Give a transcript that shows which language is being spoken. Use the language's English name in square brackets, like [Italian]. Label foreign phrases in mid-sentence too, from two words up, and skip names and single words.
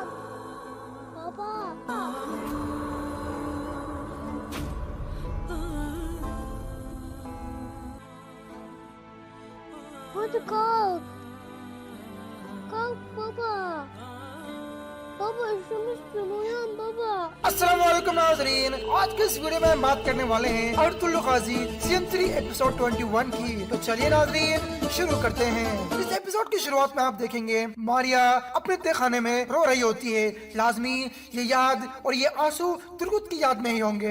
[Turkish] Baba. Hadi kalk. Kalk baba. Baba üşümüşsün uyan baba. [Arabic] السلام عليكم [Hindi] नाज़रीन, आज के इस वीडियो में हम बात करने वाले हैं अर्तुल गाजी सीजन 3 एपिसोड 21 की। तो चलिए नाज़रीन शुरू करते हैं। इस एपिसोड की शुरुआत में आप देखेंगे मारिया अपने तहखाने में रो रही होती है। लाजमी ये याद और ये आंसू तुर्गुत की याद में ही होंगे।